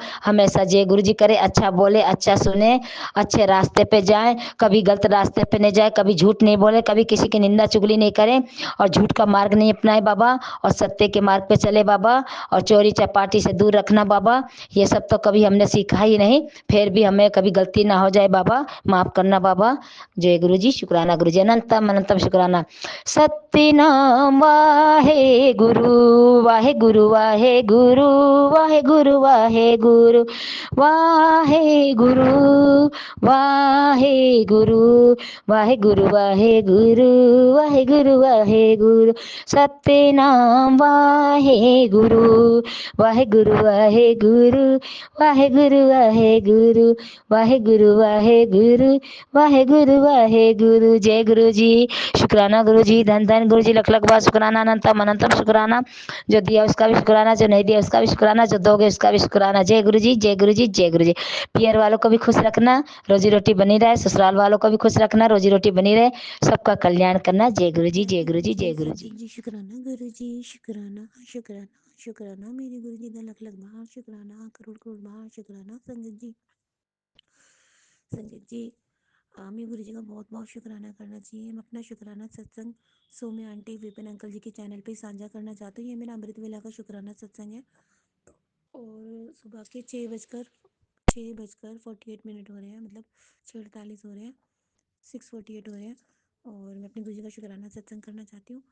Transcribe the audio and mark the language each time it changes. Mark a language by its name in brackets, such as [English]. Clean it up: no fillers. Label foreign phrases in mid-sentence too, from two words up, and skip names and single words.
[Hindi] हमेशा जय गुरुजी करे, अच्छा बोले, अच्छा सुने, अच्छे रास्ते पे जाए, कभी गलत रास्ते पे नहीं जाए, कभी झूठ नहीं बोले, कभी किसी की निंदा चुगली नहीं करें, और झूठ का मार्ग नहीं अपनाए बाबा, और सत्य के मार्ग पे चले बाबा, और चोरी चपाटी से दूर रखना बाबा। ये सब तो कभी हमने सीखा ही नहीं, फिर भी हमें कभी गलती ना हो जाए बाबा, माफ़ करना बाबा। जय गुरु जी, शुक्राना गुरु जी, अनंतम अनंतम शुक्राना। सत्य नाम वाहे गुरु वाहे गुरु वाहे गुरु वाहे गुरु वाहे गुरु वाहे गुरु वाहे गुरु वाहे गुरु वाहे गुरु वाहे गुरु वाहे गुरु सत्यनाम वाहे गुरु वाहे गुरु वाहे गुरु वाहे गुरु वाहे गुरु वाहे गुरु वाहे गुरु वाहे गुरु वाहे गुरु। जय गुरु जी, शुक्राना गुरु जी, धन धन गुरु जी, लख लख बार शुक्राना, अनंतम अनंतम शुक्राना। जो दिया उसका भी शुक्राना, जो नहीं दिया उसका भी शुक्राना, जो दोगे उसका भी शुक्राना। जय गुरु जी, जय गुरु जी, जय गुरु जी। पियर वालों को भी खुश रखना, रोजी रोटी बनी रहे, ससुराल वालों को भी खुश रखना, रोजी रोटी बनी रहे, सबका कल्याण करना। जय गुरु जी, जय गुरु जी, जय गुरु जी। जी शुक्राना गुरु जी, शुक्राना शुक्राना शुक्राना मेरे गुरु जी का लख लख बार शुक्राना, करोड़ करोड़ बार शुक्राना। संगत जी, संगत जी, हमें गुरु जी का बहुत बहुत शुक्राना करना चाहिए। हम अपना शुक्राना सत्संग सौम्य आंटी विपिन अंकल जी के चैनल पे साझा करना चाहते हैं। ये मेरा अमृत वेला का शुक्राना सत्संग है और सुबह के 6:48 हो रहे हैं, मतलब 6:48 हो रहे हैं, 6:48 हो रहे हैं और मैं अपने गुरु जी का शुक्राना सत्संग करना चाहती हूँ।